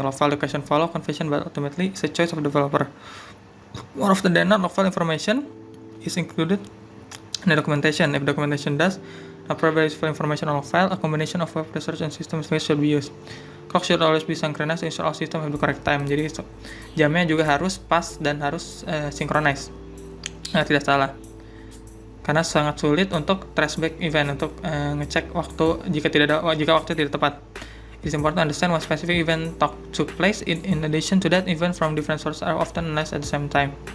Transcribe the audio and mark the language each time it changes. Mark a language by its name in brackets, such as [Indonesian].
[English] Log file location follow configuration, but ultimately it's a choice of the developer. More often than not, log file information is included in the documentation. If documentation does not provide useful information on log file, a combination of web research and system information should be used. Clock should always be synchronized to ensure all system have the correct time. [Indonesian] Jadi jamnya juga harus pas dan harus synchronize. Nah, tidak salah. Karena sangat sulit untuk traceback event, untuk ngecek waktu jika waktu tidak tepat. [English] It is important to understand what specific event took place. In addition to that, events from different sources are often analyzed at the same time.